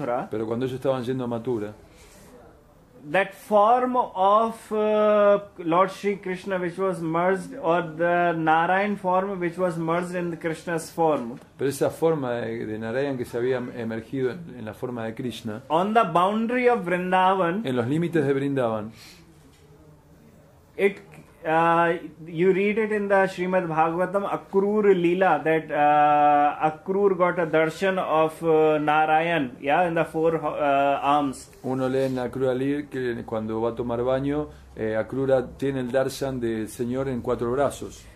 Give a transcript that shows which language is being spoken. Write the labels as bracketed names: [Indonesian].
[Spanish] pero cuando ellos estaban yendo a Mathura, [English] that form of Lord Shri Krishna which was merged, or the Narayan form which was merged in the Krishna's form, [Spanish] Pero esa forma de Narayan que se había emergido en la forma de Krishna, [English] on the boundary of Vrindavan, [Spanish] en los límites de Vrindavan, [English] it you read it in the Srimad Bhagavatam, Akrur Leela, that Akrur got a darshan of Narayan, in the four arms. [Spanish] uno lee en la Akrura Lir que cuando va a tomar baño, Akrura tiene el darshan del Señor en 4 brazos.